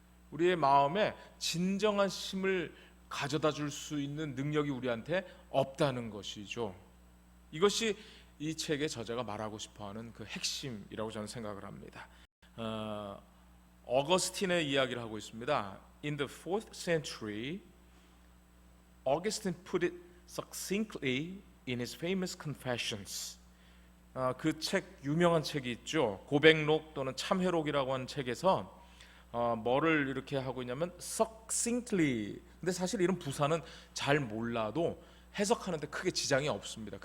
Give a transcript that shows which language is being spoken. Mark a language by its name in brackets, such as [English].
[Korean] 우리의 마음에 진정한 쉼을 가져다 줄 수 있는 능력이 우리한테 없다는 것이죠. 이것이 이 책의 저자가 말하고 싶어하는 그 핵심이라고 저는 생각을 합니다. 어거스틴의 이야기를 하고 있습니다. [English] In the 4th century, Augustine put it succinctly in his famous Confessions. [Korean] 그 책 유명한 책이 있죠. 고백록 또는 참회록이라고 하는 책에서 뭐를 이렇게 하고 있냐면 succinctly. 근데 사실 이런 부사는 잘 몰라도 해석하는데 크게 지장이 없습니다.